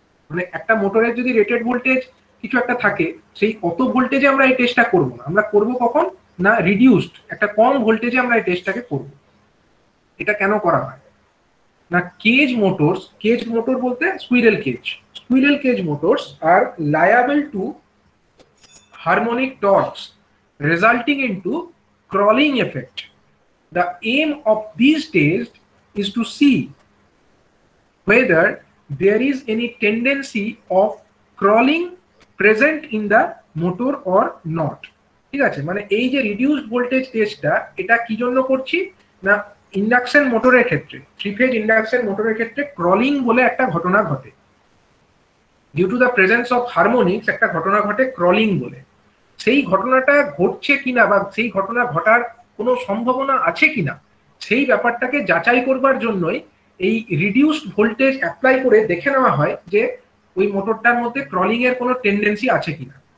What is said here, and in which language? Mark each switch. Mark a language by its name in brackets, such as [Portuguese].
[Bangla] মানে একটা মোটরের যদি রেটেড ভোল্টেজ কিছু একটা থাকে, সেই অত ভোল্টেজে আমরা এই টেস্টটা করবো না, আমরা করবো কখন না রিডিউসড একটা কম ভোল্টেজে আমরা এই টেস্টটাকে করব। এটা কেন করা হয় না [English] Cage motors, cage motor বলতে squirrel cage motors are liable to harmonic torques resulting into crawling effect. The aim of these tests is to see whether there is any tendency of crawling present in the motor or not. [Bangla] ঠিক আছে, মানে এই যে reduced voltage টেস্টটা, এটা কি জন্য করছি না ইন্ডাকশন মোটরের ক্ষেত্রে, থ্রি ফেজ ইন্ডাকশন মোটরের ক্ষেত্রে ক্রলিং বলে একটা ঘটনা ঘটে। [English] due to the presence of harmonics [Bangla] একটা ঘটনা ঘটে ক্রলিং বলে। সেই ঘটনাটা ঘটছে কিনা বা সেই ঘটনা ঘটার কোনো সম্ভাবনা আছে কিনা, সেই ব্যাপারটাকে যাচাই করবার জন্যই এই রিডিউসড ভোল্টেজ অ্যাপ্লাই করে দেখে নেওয়া হয় যে ওই মোটরটার মধ্যে ক্রলিং এর কোনো টেন্ডেন্সি আছে কিনা।